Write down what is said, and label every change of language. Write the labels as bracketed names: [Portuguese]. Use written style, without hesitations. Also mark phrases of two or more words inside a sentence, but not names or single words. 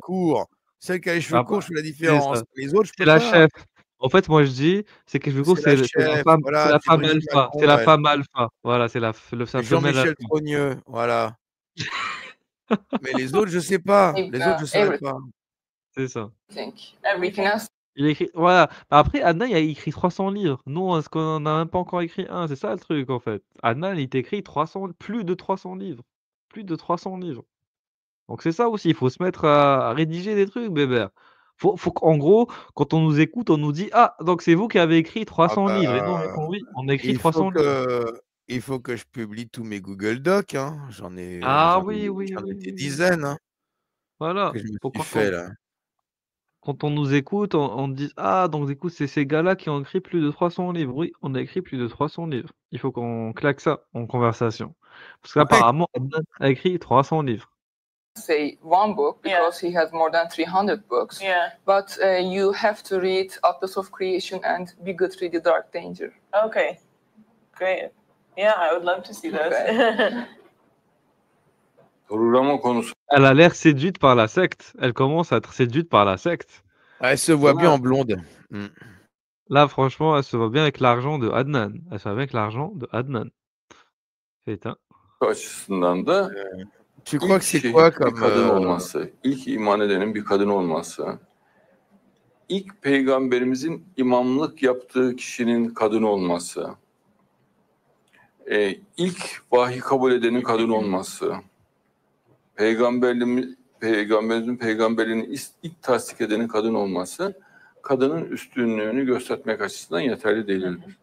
[French] courts, celle qui a les cheveux Ah courts, bah, je fais la c'est différence. ça. Les autres, je C'est peux la pas. chef. En fait, moi, je dis, c'est que je trouve C'est que la c'est chef, voilà, la c'est femme Brigitte alpha, c'est Macron, la elle. femme alpha. Voilà, sa femelle Jean-Michel alpha. Trogneux, voilà. Mais les autres, je sais pas. Les autres, je saurais pas. C'est ça. [English] Everything else. [French] Il a écrit voilà. Après, Adnan, il a écrit 300 livres. Nous, est-ce qu'on en a même pas encore écrit un? C'est ça le truc, en fait. Adnan, il t'écrit 300 plus de 300 livres. Plus de 300 livres. Donc c'est ça aussi, il faut se mettre à rédiger des trucs, bébert. Faut qu'en gros, quand on nous écoute, on nous dit: «Ah, donc c'est vous qui avez écrit Ah 300 livres» et nous on bah, répond: «Oui, on a écrit il faut 300 livres». que je publie tous mes Google Docs, hein. Ah oui, oui, J'en ai oui, des oui, oui. dizaines, hein, Voilà, que je me faut suis fait là. quand on nous écoute, on dise: «Ah, donc du coup, c'est ces gars-là qui ont écrit plus de 300 livres». Oui, on a écrit plus de 300 livres. Il faut qu'on claque ça en conversation. Parce Ouais. qu'apparemment, Adnan a écrit 300 livres. [English] Say one book because he has more than 300 books. But you have to read Atlas of Creation and Bigotry, The Dark Danger. Okay, great. Yeah, I would love to see those. [Turkish] Programın konusu. [French] Elle a l'air séduite par la secte. Elle commence à être séduite par la secte. Elle se voit bien en blonde. Là, franchement, elle se voit bien avec l'argent de Adnan. Elle se voit bien avec l'argent de Adnan. Putain. [Turkish] Açısından da [French] Tu crois que c'est [Turkish] şehit [French] quoi [Turkish] bir [French] comme [Turkish] kadın olması, ilk iman edenin bir kadın olması, ilk peygamberimizin imamlık yaptığı kişinin kadın olması, ilk vahiy kabul edenin kadın olması, peygamberimizin peygamberliğini ilk tasdik edenin kadın olması, kadının üstünlüğünü göstermek açısından yeterli değildir.